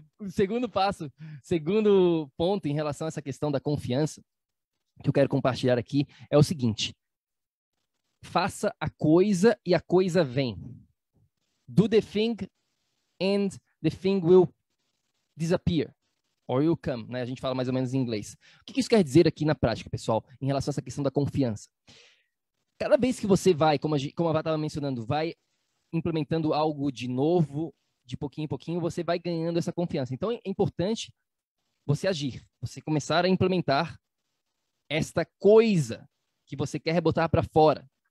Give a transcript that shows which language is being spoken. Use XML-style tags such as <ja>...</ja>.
<pt>Segundo passo, segundo ponto em relação a essa questão da confiança, que eu quero compartilhar aqui, é o seguinte: faça a coisa e a coisa vem.</pt> <en>Do the thing and the thing will disappear. Or will come,</en> <pt>né? A gente fala mais ou menos em inglês. O que isso quer dizer aqui na prática, pessoal, em relação a essa questão da confiança? Cada vez que você vai, como a Vá estava mencionando, vai implementando algo de novo, de pouquinho em pouquinho, você vai ganhando essa confiança. Então, é importante você agir, você começar a implementar esta coisa que você quer botar para fora.</pt>